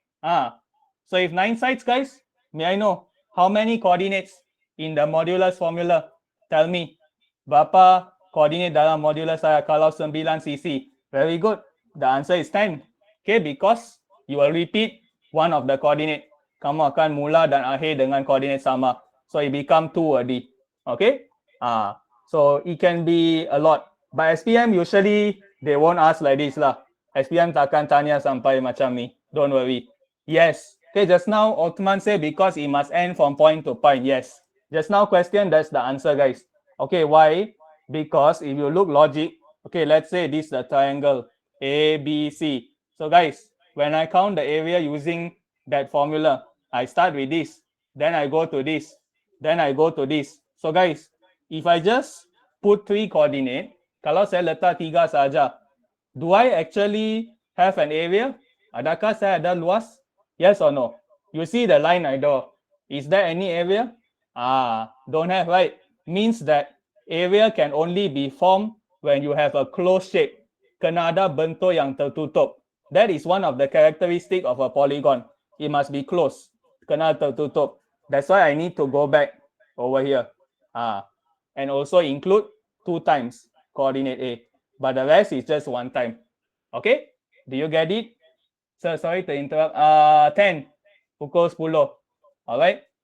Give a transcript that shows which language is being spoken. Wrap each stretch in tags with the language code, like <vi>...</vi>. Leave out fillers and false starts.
<en>So if 9 sides, guys, may I know how many coordinates in the modulus formula? Tell me.</en> <ms>Berapa coordinate dalam modulus saya kalau 9 cc?</ms> <en>Very good. The answer is 10. Okay, because you will repeat one of the coordinate.</en> <ms>Kamu akan mula dan akhir dengan coordinate sama.</ms> <en>So it become 2 already. Okay? So it can be a lot. But SPM usually they won't ask like this lah.</en> <ms>SPM takkan tanya sampai macam ni.</ms> <en>Don't worry. Yes. Okay, just now Othman said because it must end from point to point. Yes. Just now question, that's the answer, guys. Okay, why? Because if you look logic, okay, let's say this is the triangle ABC. So guys, when I count the area using that formula, I start with this, then I go to this, then I go to this. So guys, if I just put 3 coordinate,</en> <ms>kalau saya letak 3 saja,</ms> <en>do I actually have an area?</en> <ms>Adakah saya ada luas?</ms> <en>Yes or no? You see the line I draw. Is there any area? Don't have, right? Means that area can only be formed when you have a closed shape.</en> <ms>Kena ada bentuk yang tertutup.</ms> <en>That is one of the characteristic of a polygon. It must be closed.</en> <ms>Kena tertutup.</ms> <en>That's why I need to go back over here. And also include 2 times coordinate A. But the rest is just 1 time. Okay? Do you get it? So sorry to interrupt. 10.</en> <ms>Pukul 10.</ms> <en>Alright?</en>